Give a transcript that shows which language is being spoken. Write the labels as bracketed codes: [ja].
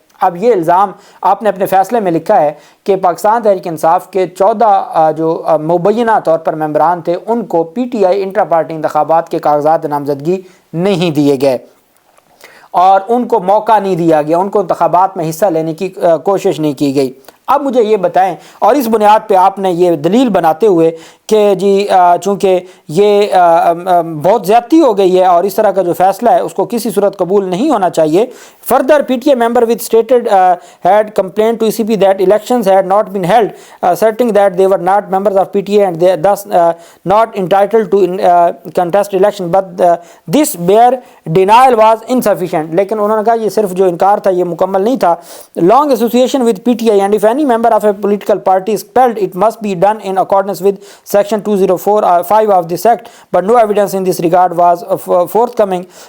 [ur] اب یہ الزام آپ نے اپنے فیصلے میں لکھا ہے کہ پاکستان تحریک انصاف کے 14 جو مبینہ طور پر ممبران تھے ان کو P T I intra party انتخابات کے کاغذات نامزدگی نہیں دیے گئے، اور ان کو موقع نہیں دیا گیا، ان کو انتخابات میں حصہ لینے کی کوشش نہیں کی گئی. اب مجھے یہ بتائیں، اور اس بنیاد پہ آپ نے یہ دلیل بناتے ہوئے کہ جی چونکہ یہ بہت زیادتی ہو گئی ہے اور اس طرح کا جو فیصلہ ہے اس کو کسی صورت قبول نہیں ہونا چاہیے. [en] Further P T A member with stated had complained to ECP that elections had not been held, asserting that they were not members of PTA and they thus not entitled to contest election, but this bare denial was insufficient. [ur] لیکن انہوں نے کہا یہ صرف جو انکار تھا یہ مکمل نہیں تھا. [en] Long association with PTI, and if any member of a political party is expelled, it must be done in accordance with section 204(5) of this act, but no evidence in this regard was forthcoming.